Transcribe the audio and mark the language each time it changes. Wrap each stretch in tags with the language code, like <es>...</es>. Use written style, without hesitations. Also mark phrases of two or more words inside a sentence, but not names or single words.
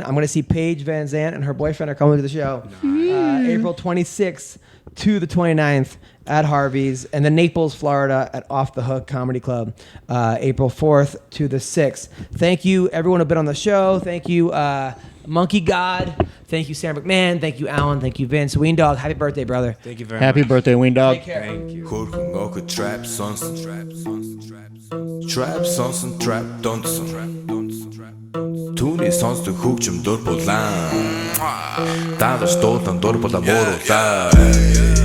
<en>I'm going to see Paige Van Zandt and her boyfriend are coming to the show. April 26th to the 29th at Harvey's. And then Naples, Florida at Off the Hook Comedy Club, April 4th to the 6th. Thank you, everyone who's been on the show. Thank you, Monkey God. Thank you, Sara McMann. Thank you, Alan. Thank you, Vince. Weendawg, happy birthday, brother. Thank you very much. Happy birthday, Weendawg. Take care. Thank you. Trap sonsen, trap sonsen, trap dansen.</en> <mn>Түүний сонсдог хөгжим дур булаан. Даадаж дуудан дур булаа мууруулаа.</mn>